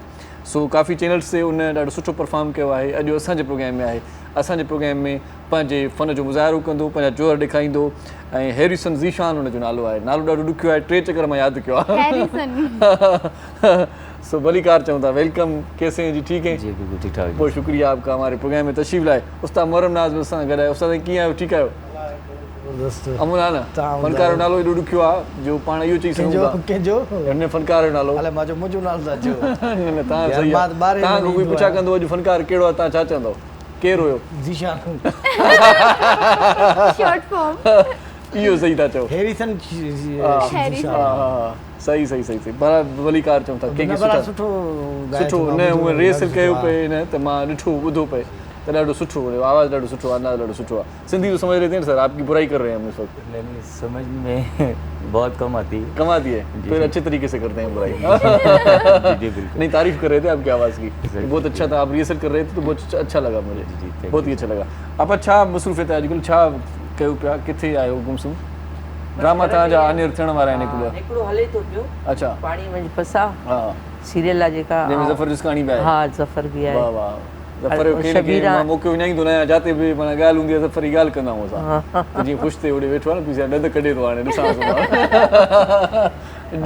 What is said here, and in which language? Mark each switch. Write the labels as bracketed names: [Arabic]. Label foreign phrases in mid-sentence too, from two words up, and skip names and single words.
[Sindhi] सो काफ़ी चैनल्स ते उन ॾाढो सुठो परफॉर्म कयो आहे, अॼु असांजे प्रोग्राम में आहे, असांजे प्रोग्राम में पंहिंजे फ़न जो मुज़ाहिरो कंदो, पंहिंजा जोर ॾेखारींदो ऐं हैरिसन ज़ीशान हुनजो नालो आहे, नालो ॾाढो ॾुखियो आहे, 3 चकर मां यादि कयो आहे। सो भलीकार चऊं था, [Urdu] वेलकम, کیسے ہیں جی، ٹھیک ہے جی، بالکل ٹھیک ٹھاک. بہت شکریہ آپ کا ہمارے پروگرام میں تشریف لائے. [Sindhi] उस्ताद मोहरम नाज़ बि असां गॾु आहे। उस्ताद कीअं आहियो, ठीकु आहियो? अमुन आहे न, फनकार जो नालो एॾो ॾुखियो आहे जो पाण इहो चई सघूं था हिन फनकार जो नालो। मुंहिंजो नालो था चयो। न तव्हां सही आहे, तव्हां कोई पुछा कंदो अॼु फनकार कहिड़ो आहे, तव्हां छा चवंदव, केरु हुयो? ज़ीशान। [English] short form [Sindhi] इहो सही था चओ, हैरिसन। सही सही सही सही बड़ा भलीकार चऊं था, कंहिंखे सुठो न उहे रिहर्सल कयो पए न त मां ॾिठो ॿुधो पए त ॾाढो सुठो हुयो, आवाज़ु ॾाढो सुठो आहे, अंदाज़ ॾाढो सुठो आहे। [Urdu] سندھی تو سمجھ رہے تھے سر، آپ کی برائی کر رہے ہیں ہم اس وقت. نہیں، سمجھ میں بہت کم آتی ہے. کم آتی ہے، پھر اچھے طریقے سے کرتے ہیں برائی. جی بالکل. نہیں، تعریف کر رہے تھے آپ کی آواز کی، بہت اچھا تھا، آپ ریہرسل کر رہے تھے تو بہت اچھا لگا مجھے، بہت ہی اچھا لگا. [Sindhi] आप छा मसरूफ़ियत आहे अॼुकल्ह, छा कयो पिया, किथे आहियो गुमसुम? ड्रामा तव्हांजा अनेर थियण वारा आहिनि हिकिड़ो हले थो पियो, अच्छा, पाणी मंझि पसा, हा, सीरियल आहे जेका, जंहिंमें ज़फ़र जिस्कानी बि आहे। हा, ज़फ़र बि आहे। वाह वाह, ज़फ़र खे शबीरा मां मौक़ो विञाईंदो न आहियां, जिते बि माना ॻाल्हि हूंदी आहे ज़फ़र जी ॻाल्हि कंदा आहियूं असां, त जीअं ख़ुशि थिए होॾे वेठो आहे न, पीछे ॾंद कढे थो हाणे ॾिसां जी।